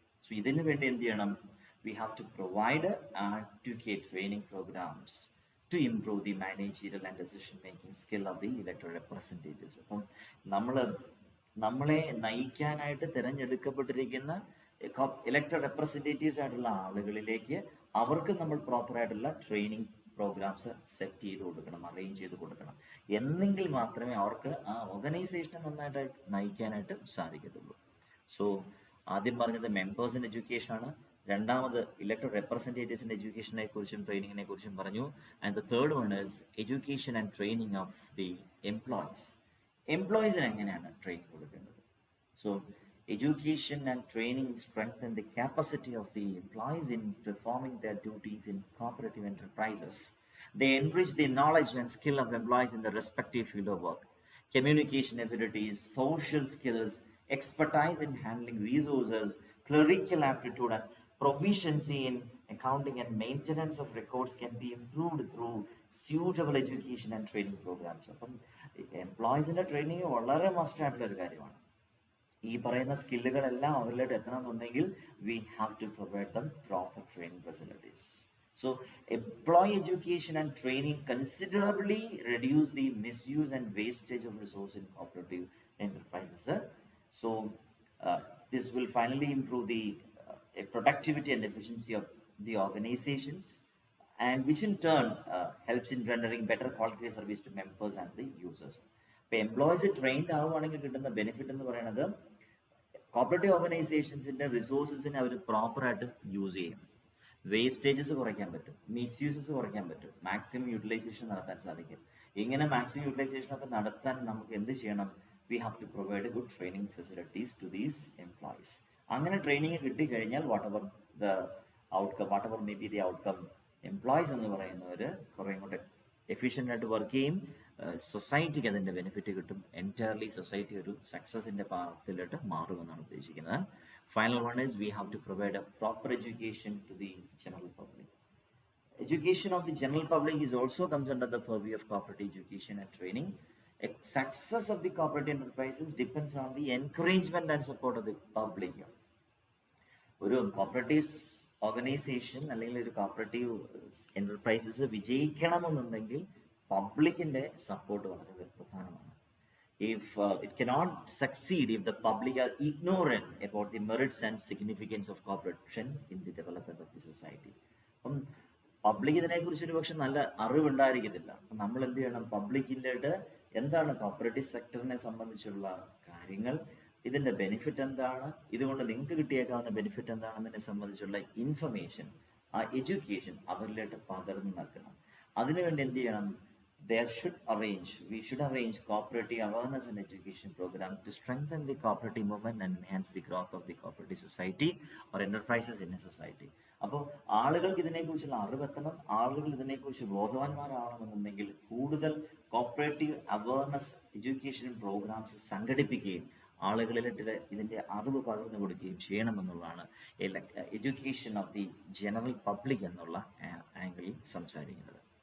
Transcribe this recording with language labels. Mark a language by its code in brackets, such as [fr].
[ml] So ഇതിനു വേണ്ടി എന്ത് ചെയ്യണം? [en] We have to provide adequate training programs to improve the managerial and decision making skill of the elected representatives. [ml] അപ്പം നമ്മളെ നയിക്കാനായിട്ട് തിരഞ്ഞെടുക്കപ്പെട്ടിരിക്കുന്ന elected representatives ആയിട്ടുള്ള ആളുകളിലേക്ക് അവർക്ക് നമ്മൾ പ്രോപ്പറായിട്ടുള്ള ട്രെയിനിങ് പ്രോഗ്രാംസ് സെറ്റ് ചെയ്ത് കൊടുക്കണം, അറേഞ്ച് ചെയ്ത് കൊടുക്കണം. എന്നെങ്കിൽ മാത്രമേ അവർക്ക് ആ ഓർഗനൈസേഷനെ നന്നായിട്ട് നയിക്കാനായിട്ട് സാധിക്കത്തുള്ളൂ. സോ ആദ്യം പറഞ്ഞത് മെമ്പേഴ്സിൻ്റെ എഡ്യൂക്കേഷനാണ്. രണ്ടാമത് ഇലക്ടഡ് റെപ്രസെൻറ്റേറ്റീവ്സിൻ്റെ എഡ്യൂക്കേഷനെ കുറിച്ചും ട്രെയിനിങ്ങിനെ കുറിച്ചും പറഞ്ഞു. [en] And the third one is education and training of the employees. [ml] എംപ്ലോയീസിന് എങ്ങനെയാണ് ട്രെയിനിങ് കൊടുക്കേണ്ടത്? [en] So education and training strengthen the capacity of the employees in performing their duties in cooperative enterprises. They enrich the knowledge and skill of employees in the respective field of work. Communication abilities, social skills, expertise in handling resources, clerical aptitude, and proficiency in accounting and maintenance of records can be improved through suitable education and training programs. [ml] അപ്പം എംപ്ലോയീസിൻ്റെ training വളരെ must ആയിട്ടുള്ള ഒരു കാര്യമാണ്. ഈ പറയുന്ന സ്കില്ലുകളെല്ലാം അവരിലോട്ട് എത്തണമെന്നുണ്ടെങ്കിൽ [en] We have to provide them proper training facilities. So employee education and training considerably reduce the misuse and wastage of resource in cooperative enterprises. So this will finally improve the productivity and efficiency of the organizations, and which in turn helps in rendering better quality service to members and the users. [ml] ഇപ്പോൾ employees trained ആവുകയാണെങ്കിൽ കിട്ടുന്ന benefit എന്ന് പറയുന്നത് cooperative ഓർഗനൈസേഷൻസിൻ്റെ റിസോഴ്സസിനെ അവർ പ്രോപ്പറായിട്ട് use ചെയ്യും. Wastages കുറയ്ക്കാൻ പറ്റും, മിസ്യൂസസ് കുറയ്ക്കാൻ പറ്റും, മാക്സിമം യൂട്ടിലൈസേഷൻ നടത്താൻ സാധിക്കും. ഇങ്ങനെ മാക്സിമം യൂട്ടിലൈസേഷൻ ഒക്കെ നടത്താൻ നമുക്ക് എന്ത് ചെയ്യണം? [en] We have to provide good training facilities to these employees. [ml] അങ്ങനെ ട്രെയിനിങ് കിട്ടിക്കഴിഞ്ഞാൽ [en] whatever may be the outcome, [ml] employees എന്ന് പറയുന്നവർ കുറേ കൂടെ എഫിഷ്യൻ്റ് ആയിട്ട് വർക്ക് ചെയ്യും, സൊസൈറ്റിക്ക് അതിൻ്റെ ബെനിഫിറ്റ് കിട്ടും, എൻറ്റയർലി സൊസൈറ്റി ഒരു സക്സസിൻ്റെ പാത്തിലോട്ട് മാറുമെന്നാണ് ഉദ്ദേശിക്കുന്നത്. [en] Final one is we have to provide a proper education to the general public. Education of the general public is also comes under the purview of cooperative education and training. A success of the cooperative enterprises depends on the encouragement and support of the public. [ml] ഒരു cooperative organisation അല്ലെങ്കിൽ ഒരു cooperative enterprises വിജയിക്കണമെന്നുണ്ടെങ്കിൽ പബ്ലിക്കിൻ്റെ support വളരെ പ്രധാനമാണ്. [en] If it cannot succeed if the public are ignorant about the merits and significance of cooperation in the development of the society. [ml] അപ്പം public ഇതിനെക്കുറിച്ച് ഒരു പക്ഷെ നല്ല അറിവുണ്ടായിരിക്കത്തില്ല. അപ്പം നമ്മൾ എന്ത് ചെയ്യണം? പബ്ലിക്കിൻ്റെ എന്താണ് കോപ്പറേറ്റീവ് സെക്ടറിനെ സംബന്ധിച്ചുള്ള കാര്യങ്ങൾ, ഇതിൻ്റെ ബെനിഫിറ്റ് എന്താണ്, ഇതുകൊണ്ട് നിങ്ങൾക്ക് കിട്ടിയേക്കാവുന്ന ബെനിഫിറ്റ് എന്താണെന്നതിനെ സംബന്ധിച്ചുള്ള ഇൻഫർമേഷൻ, ആ എഡ്യൂക്കേഷൻ അവരിലോട്ട് പകർന്നു നൽകണം. അതിനുവേണ്ടി എന്ത് ചെയ്യണം? [en] We should arrange cooperative awareness and education program to strengthen the cooperative movement and enhance the growth of the cooperative society or enterprises in a society. [ml] അപ്പോൾ ആളുകൾക്ക് ഇതിനെക്കുറിച്ചുള്ള അറിവെത്തണം, ആളുകൾ ഇതിനെക്കുറിച്ച് ബോധവാന്മാരാവണമെന്നുണ്ടെങ്കിൽ കൂടുതൽ കോപ്പറേറ്റീവ് അവയർനെസ് എഡ്യൂക്കേഷൻ പ്രോഗ്രാംസ് സംഘടിപ്പിക്കുകയും ആളുകളിലിട്ട് ഇതിൻ്റെ അറിവ് പകർന്നു കൊടുക്കുകയും ചെയ്യണമെന്നുള്ളതാണ് [en] education of the general public [ml] എന്നുള്ള ആംഗിളിൽ സംസാരിക്കുന്നത്.